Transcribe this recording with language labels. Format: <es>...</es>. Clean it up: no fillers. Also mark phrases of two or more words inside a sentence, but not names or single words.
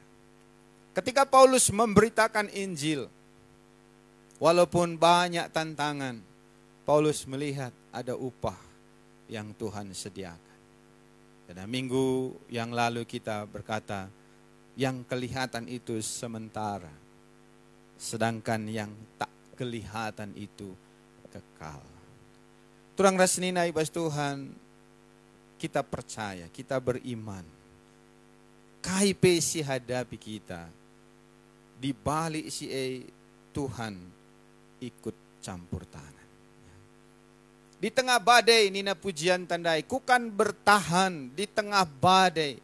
<id>Ketika Paulus memberitakan Injil, walaupun banyak tantangan, Paulus melihat ada upah yang Tuhan sediakan. Dan minggu yang lalu kita berkata, yang kelihatan itu sementara, sedangkan yang tak kelihatan itu kekal.</id> <btx>Turang rasnina ibas Tuhan,</btx> <id>kita percaya, kita beriman. KIP si hadapi kita, di balik si Tuhan ikut campur tangan. Di tengah badai, nina pujian tandai, kukan bertahan di tengah badai.</id>